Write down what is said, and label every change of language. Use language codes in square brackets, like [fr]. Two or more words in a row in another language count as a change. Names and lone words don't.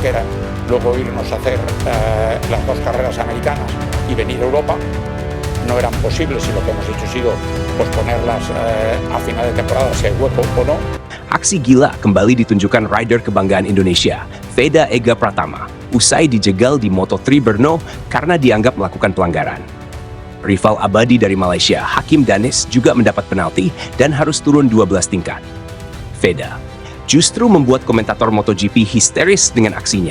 [es] quisieran luego irnos a hacer las 2 carreras americanas y venir a Europa. No eran posibles y lo que hemos hecho ha sido posponerlas a final de temporada, si hay hueco o no. [id] Aksi gila kembali ditunjukkan rider kebanggaan Indonesia, Veda Ega Pratama, usai dijegal di Moto3 Brno karena dianggap melakukan pelanggaran. Rival abadi dari Malaysia, Hakim Danish, juga mendapat penalti dan harus turun 12 tingkat. Veda justru membuat komentator MotoGP histeris dengan aksinya.